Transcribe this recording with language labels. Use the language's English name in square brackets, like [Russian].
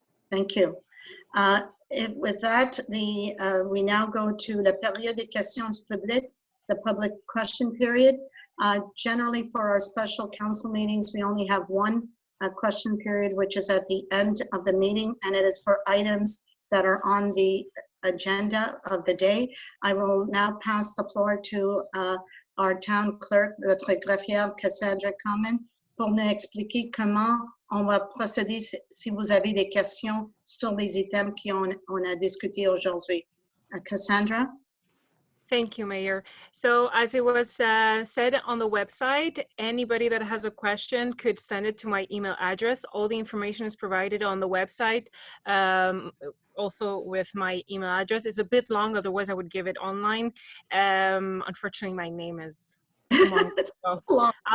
[English] Thank you. With that, we now go to [French] la période des questions publiques, [English] the public question period. Generally, for our special council meetings, we only have one question period, which is at the end of the meeting, and it is for items that are on the agenda of the day. I will now pass the floor to our town clerk, [French] notre greffière Cassandra Common, pour nous expliquer comment on va procéder si vous avez des questions sur les items qu'on a discuté aujourd'hui. [English] Cassandra? thank you, Mayor. So as it was said on the website, anybody that has a question could send it to my email address. All the information is provided on the website. Also with my email address. It's a bit long, otherwise I would give it online. Unfortunately, my name is long, so